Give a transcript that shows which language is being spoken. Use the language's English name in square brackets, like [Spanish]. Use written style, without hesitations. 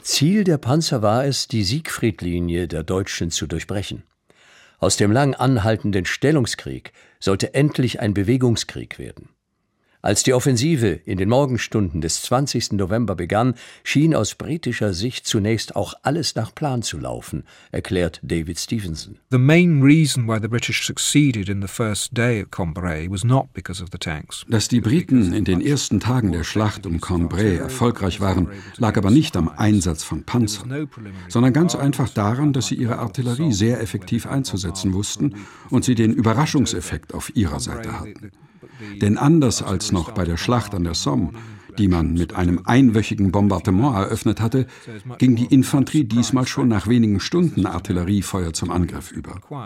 [German] Ziel der Panzer war es, die Siegfriedlinie der Deutschen zu durchbrechen. Aus dem lang anhaltenden Stellungskrieg sollte endlich ein Bewegungskrieg werden. Als die Offensive in den Morgenstunden des 20. November begann, schien aus britischer Sicht zunächst auch alles nach Plan zu laufen, erklärt David Stevenson. [English] The main reason why the British succeeded in the first day at Cambrai was not because of the tanks. [German] Dass die Briten in den ersten Tagen der Schlacht um Cambrai erfolgreich waren, lag aber nicht am Einsatz von Panzern, sondern ganz einfach daran, dass sie ihre Artillerie sehr effektiv einzusetzen wussten und sie den Überraschungseffekt auf ihrer Seite hatten. Denn anders als noch bei der Schlacht an der Somme, die man mit einem einwöchigen Bombardement eröffnet hatte, ging die Infanterie diesmal schon nach wenigen Stunden Artilleriefeuer zum Angriff über.